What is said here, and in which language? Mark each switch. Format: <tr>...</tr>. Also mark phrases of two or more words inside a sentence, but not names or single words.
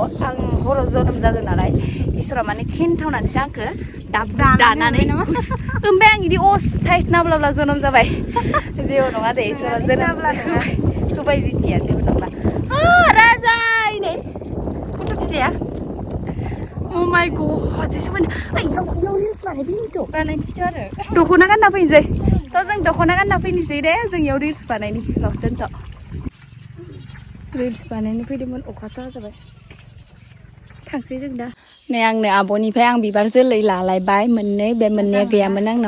<brx>आं हराव जोनोम जादों नालाय इसोरा माने खिन्थावनानैसो आंखौ दानानै ओमफ्राय आं बिदि असाइस नाब्लाब्ला जोनोम जाबाय जेबो नङा दे इसोरा जोनोम होबाय जिथिया जेबो नङा राजाय नै गथ' फिसाया</brx> <en>Oh my</en> <brx>god, jि समायना इयाव रिल्स बानायनोसैथ' आरो दख'ना गानना फैनोसै थ' जों दख'ना गानना फैनोसै दे जों इयाव रिल्स बानायनि र' दोनथ' रिल्स बानायनो फैदोंमोन अखासो जाबाय थांसै जों दा नै आंनो आब'निफ्राय आं बिबार जोलै लालायबाय मोननै बे मोननैया गैयामोन आंनाव</brx>